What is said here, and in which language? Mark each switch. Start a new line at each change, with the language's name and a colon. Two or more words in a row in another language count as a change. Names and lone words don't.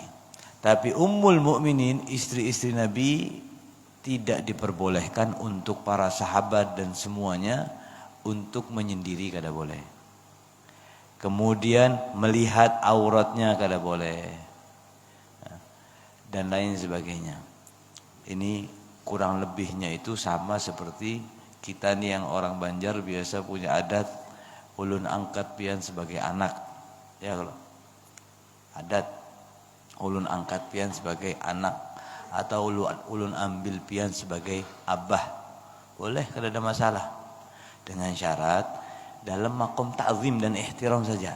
Indonesian: Tapi ummul mukminin, istri-istri Nabi, tidak diperbolehkan untuk para sahabat dan semuanya untuk menyendiri,
Banjar: kada boleh.
Indonesian: Kemudian melihat auratnya
Banjar: kada boleh,
Indonesian: dan lain sebagainya. Ini kurang lebihnya itu sama seperti kita nih yang orang Banjar biasa punya adat
Banjar: ulun angkat pian
Indonesian: sebagai anak. Ya, kalau adat
Banjar: ulun angkat pian
Indonesian: sebagai anak, atau
Banjar: ulun ambil pian
Indonesian: sebagai abah, boleh,
Banjar: kada ada masalah,
Indonesian: dengan syarat dalam makom ta'zim dan ihtiram saja.